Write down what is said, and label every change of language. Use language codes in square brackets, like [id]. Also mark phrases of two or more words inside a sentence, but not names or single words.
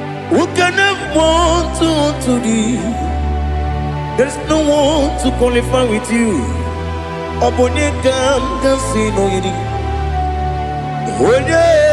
[en] Who can have one to, to thee? There's no one to qualify with you. [ig] Ọ bụ onye ka m ga-asị na o yiri? Onye